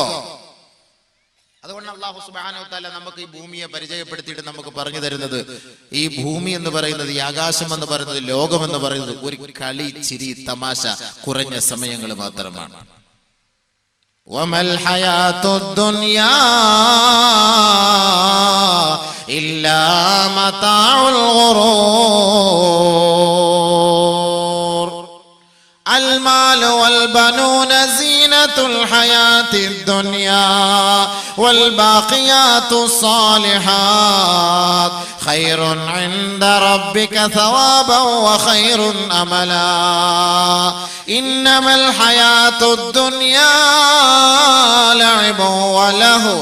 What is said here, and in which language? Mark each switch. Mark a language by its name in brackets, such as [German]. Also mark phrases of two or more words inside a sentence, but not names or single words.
[Malayalam] അതുകൊണ്ട് [Arabic] الله سبحانه وتعالى [Malayalam] നമുക്ക് ഈ ഭൂമിയെ പരിചയപ്പെടുത്തിയിട്ട് നമുക്ക് പറഞ്ഞു തരുന്നത്, ഈ ഭൂമി എന്ന് പറയുന്നത്, ഈ ആകാശം എന്ന് പറയുന്നത്, ലോകം എന്ന് പറയുന്നത് ഒരു കളി, ചിരി, തമാശ കുറഞ്ഞ സമയങ്ങൾ മാത്രമാണ്. [Arabic] وما الحياة الدنيا إلا متاع الغرور. المال والبنون زينة الحياة الدنيا والباقيات الصالحات خير عند ربك ثوابا وخير أملا إنما الحياة الدنيا لعب ولهو